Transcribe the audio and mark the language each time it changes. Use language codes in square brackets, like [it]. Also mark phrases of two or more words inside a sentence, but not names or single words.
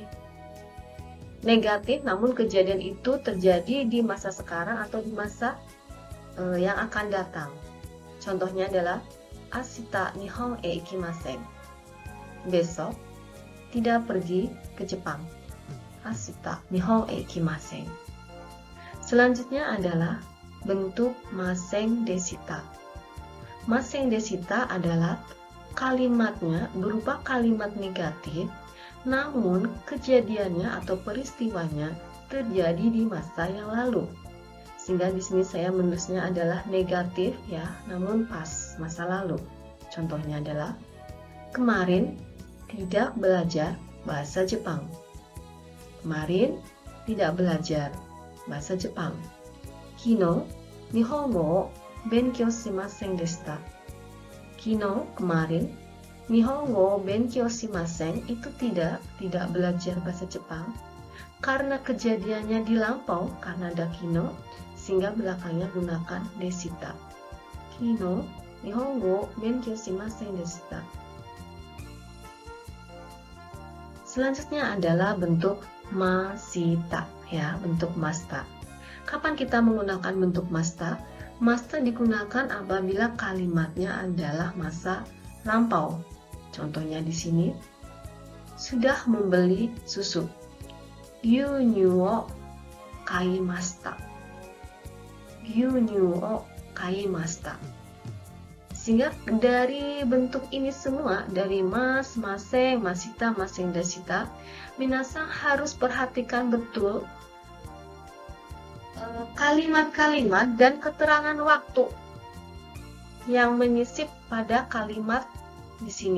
[id] Negatif namun kejadian itu terjadi di masa sekarang atau di masa yang akan datang. [ja] Contohnya adalah 明日日本へ行きません. [id] Besok tidak pergi ke Jepang. [ja] 明日日本へ行きません. [id] Selanjutnya adalah bentuk [ja] ませんでした. ませんでした [id] adalah kalimatnya berupa kalimat negatif, namun kejadiannya atau peristiwanya terjadi di masa yang lalu. Sehingga di sini saya menulisnya adalah negatif ya, namun pas masa lalu. Contohnya adalah kemarin tidak belajar bahasa Jepang. Kemarin tidak belajar bahasa Jepang. [ja] 昨日日本語勉強しませんでした. [id] Kino kemarin [ja] 日本語勉強しません [id] itu tidak belajar bahasa Jepang karena kejadiannya di lampau karena ada kino sehingga belakangnya gunakan desita. [ja] 昨日日本語勉強しませんでした. [id] Selanjutnya adalah bentuk masita ya, bentuk masta. Kapan kita menggunakan bentuk masta? Masta digunakan apabila kalimatnya adalah masa lampau. Contohnya di sini, sudah membeli susu. [ja] 牛乳を買いました. 牛乳を買いました. [id] Sehingga dari bentuk ini semua, dari mas, maseng, masita, [ja] ませんでした, [id] minasang harus perhatikan betul kalimat-kalimat dan keterangan waktu yang menyisip pada kalimat di sini.